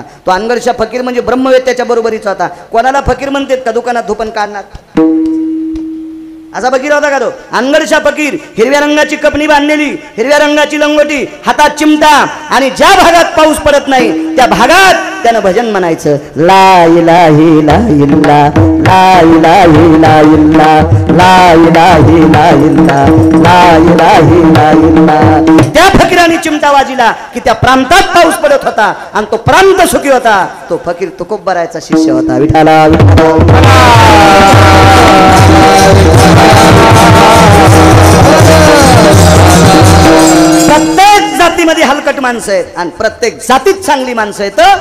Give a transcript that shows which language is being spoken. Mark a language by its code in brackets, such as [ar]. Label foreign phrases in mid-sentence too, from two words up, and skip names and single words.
[mr] तो अनगडशा फकीर म्हणजे ब्रह्मवेत्याच्या बरोबरीचा होता. कोणाला फकीर म्हणतात का दुकानात धुपन काढणार? असा फकीर होता का तो? अनगडचा फकीर, हिरव्या रंगाची कपनी बांधलेली, हिरव्या रंगाची लंगोटी, हातात चिमटा, आणि ज्या भागात पाऊस पडत नाही त्या भागात त्यानं भजन म्हणायचं, [ar] لا إله لا إلا, لا إله لا إلا, لا إله لا إلا, لا إله لا إلا. [mr] त्या फकीराने चिमटा वाजिला की त्या प्रांतात पाऊस पडत होता आणि तो प्रांत सुखी होता. तो फकीर तुकोबरायचा शिष्य होता. विठाला प्रत्येक जातीमध्ये हलकट माणसं आहेत आणि प्रत्येक जातीत चांगली माणसं आहेत.